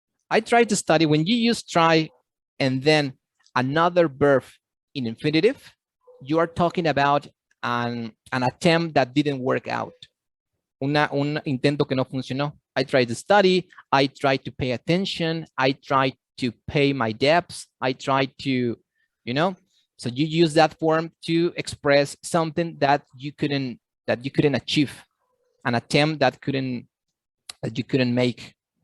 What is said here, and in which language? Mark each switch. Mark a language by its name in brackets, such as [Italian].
[English] I tried to study. When you use try and then another verb in infinitive, you are talking about an attempt that didn't work out. [Spanish] Un intento que no funcionó. [English] I tried to study. I tried to pay attention. I tried to pay my debts. I tried to, so you use that form to express something that you couldn't achieve, an attempt that you couldn't make.